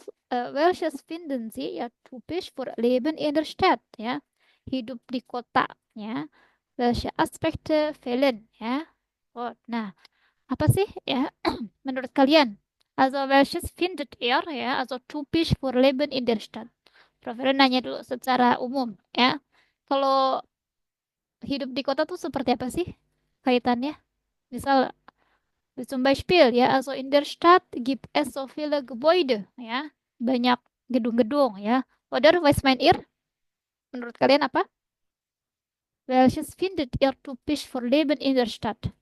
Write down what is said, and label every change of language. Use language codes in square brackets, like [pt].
[de] Welches finden Sie ya typisch für Leben in der Stadt ya. [id] Hidup di kota ya. [de] Welche Aspekte fehlen [id] ya. [en] Good. [id] Nah, apa sih ya menurut kalian? [de] Also welches findet ihr ya, also typisch für Leben in der Stadt? [id] Profesor nanya dulu secara umum ya. Kalau hidup di kota tuh seperti apa sih kaitannya? Misal [de] zum Beispiel ya, also in der Stadt gibt es so viele Gebäude ya. [id] Banyak gedung-gedung ya. [de] Oder was meint ihr? [id] Menurut kalian apa? [de] Welches findet ihr typisch für Leben in der Stadt?